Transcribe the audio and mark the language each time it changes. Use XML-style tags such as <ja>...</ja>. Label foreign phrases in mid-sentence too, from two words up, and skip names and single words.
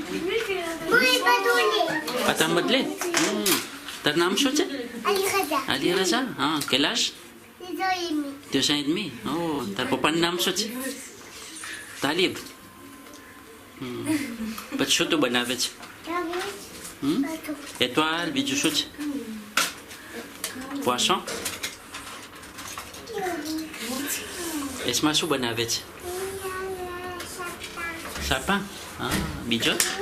<fr>Pâte à modeler? T'as un chose? Ali Raza. Ah, quel âge? 2 ans et demi. Oh, t'as pas de nom chose? Talib. Pas de</fr> <gu>બનાવે છે. Étoile, બીજું શું છે? Poisson? Esma શું બનાવે છે?</gu> <fr>Sapin? Ah, બીજો?</fr>